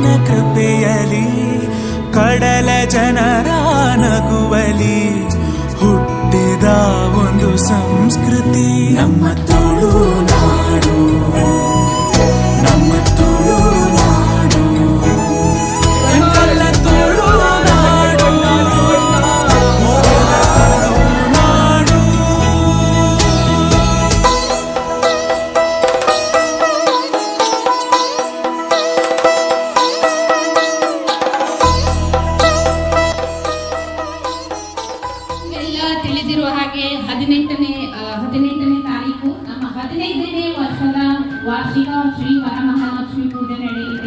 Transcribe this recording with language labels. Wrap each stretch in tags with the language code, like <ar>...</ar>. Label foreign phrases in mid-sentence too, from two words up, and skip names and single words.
<kn>ಕೃಪೆಯಲಿ, ಕಡಲ ಜನರ ನಗುವಲಿ ಹುಟ್ಟಿದ ಒಂದು ಸಂಸ್ಕೃತಿ ನಮ್ಮ ತುಳುನಾಡು, ನಮ್ಮ ತುಳುನಾಡು, ತುಳುನಾಡು, ತುಳುನಾಡು. ತಿಳಿದಿರುವ ಹಾಗೆ 18ನೇ ತಾರೀಕು ನಮ್ಮ 15ನೇ ವರ್ಷದ ವಾರ್ಷಿಕ ಶ್ರೀ ವರಮಹಾಲಕ್ಷ್ಮಿ ಪೂಜೆ ನಡೆಯಲಿದೆ.</kn>